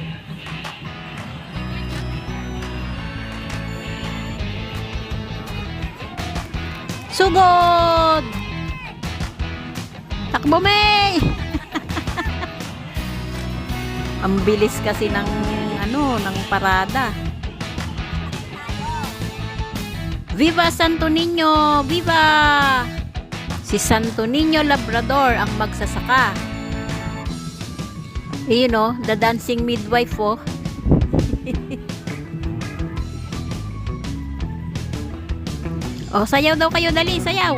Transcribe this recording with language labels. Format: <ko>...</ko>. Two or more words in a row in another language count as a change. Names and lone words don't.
<tl>Sugod! Takbo, May! Ang bilis kasi ng ng parada. Viva Santo Niño! Viva! Si Santo Niño Labrador ang magsasaka. Ayun oh,</tl> <en>the dancing midwife</en> <tl>oh. Oh, sayaw daw kayo, dali, sayaw.</tl>